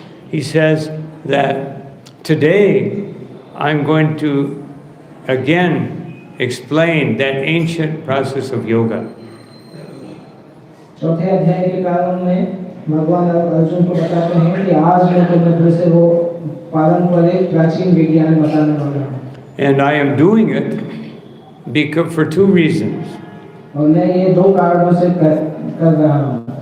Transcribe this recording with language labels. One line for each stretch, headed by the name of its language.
English: He says that today I'm going to again explain that ancient process of yoga.
Hindi: चौथे अध्याय के प्रारंभ में भगवान अर्जुन को बताते हैं कि आज मैं तुम्हें फिर से वो पारंपरिक प्राचीन विज्ञान बताने वाला हूँ.
English: And I am doing it for two reasons.
Hindi: और मैं ये दो कारणों से कर रहा हूँ।